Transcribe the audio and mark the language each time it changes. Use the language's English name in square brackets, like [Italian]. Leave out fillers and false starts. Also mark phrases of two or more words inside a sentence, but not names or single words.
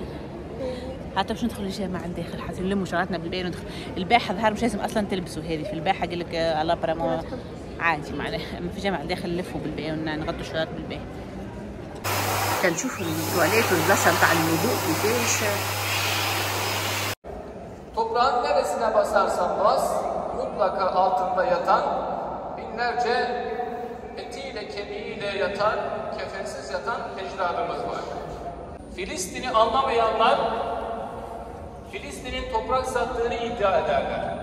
[Arabic] حتى باش ندخلوا الجامعة الداخل حتى نلموا شعراتنا بالباهي وندخل الباحة ظهر مش لازم اصلا تلبسوا هذه في الباحة قال لك الله برا عادي معناها. اما في الجامعة الداخل نلفوا بالباهي ونغطوا الشعرات بالباهي. تنشوفوا التواليت والبلاصة نتاع الوضوء كيفاش. [Turkish] Toprağın neresine basarsan bas, mutlaka altında yatan, binlerce etiyle kemiğiyle yatan, kefensiz yatan ecdadımız var. Filistin'i anlamayanlar, Filistin'in toprak sattığını iddia ederler.